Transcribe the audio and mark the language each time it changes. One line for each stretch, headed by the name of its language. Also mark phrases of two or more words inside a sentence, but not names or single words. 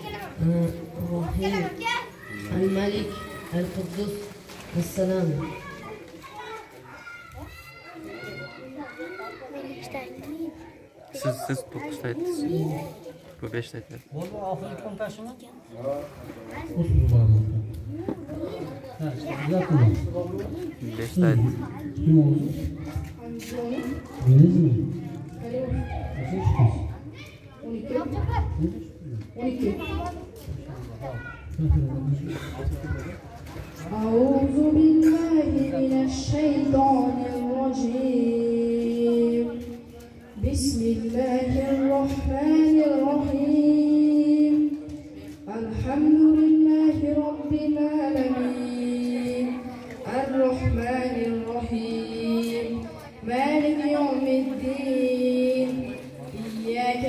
Arabic: الملك القدوس السلام.
Uzbek: Siz 9 ta aytdingiz. Bu 5 ta aytdi. Bo'ldi, oxirgi kontashimi? Ha, yaxshi. 5 ta aytdi. Kim oldu? Deniz mi?
Arabic: أعوذ بالله من الشيطان الرجيم بسم الله الرحمن الرحيم الحمد لله رب العالمين الرحمن الرحيم مالك يوم الدين إياك